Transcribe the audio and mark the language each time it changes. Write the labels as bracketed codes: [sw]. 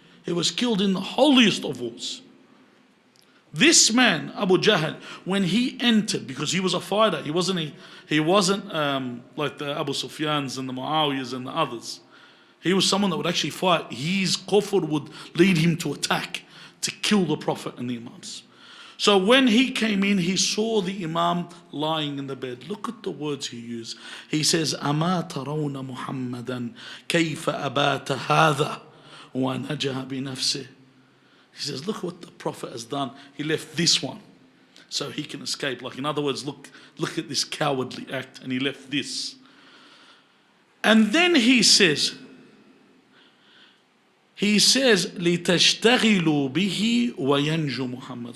[en] He was killed in the holiest of wars. This man, Abu Jahl, when he entered, because he was a fighter, he wasn't like the Abu Sufyans and the Muawiyas and the others. He was someone that would actually fight. His kufr would lead him to attack, to kill the Prophet and the Imams. So when he came in, he saw the Imam lying in the bed. Look at the words he used. He says, [ar] أَمَا تَرَوْنَ مُحَمَّدًا كَيْفَ أَبَاتَ هَذَا وَنَجَى بِنَفْسِهِ. [en] He says, look what the Prophet has done. He left this one so he can escape. Like, in other words, look at this cowardly act, and he left this. And then he says, [ar] لِتَشْتَغِلُوا بِهِ وَيَنْجُ Muhammad.